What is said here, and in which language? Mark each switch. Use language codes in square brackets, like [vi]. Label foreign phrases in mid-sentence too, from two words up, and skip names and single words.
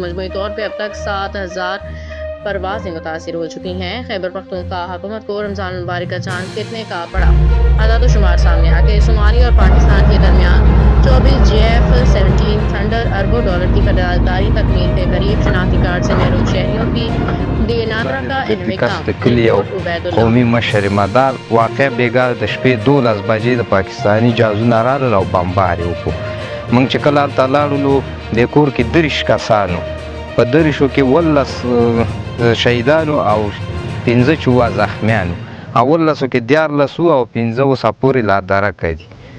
[ur] مجموعی طور پر اب تک 7,000 پروازیں متاثر ہو چکی ہیں. خیبر پختونخوا حکومت کو رمضان مبارک کا چاند کتنے کا پڑا? اعداد شمار سامنے آکے صومالیہ اور پاکستان کے درمیان 24 JF-17 تھنڈر اربوں ڈالر کی خریداری تکمیل کے قریب. شناختی کارڈ سے محروم شہریوں کی ڈی این اے کا [ps] قومي مشر مدار واقع بیګا د شپې 12 بجې د پاکستاني جازونه راغلل او بمبار یې وکړو. موږ چې کله هلته لاړلو د کور کې 30 کسانو، په 30 کې 18 شهیدانو او 15 چې وه زخمیانو، 18 کې 14 او 15 اوسه پورې لا درکه دي.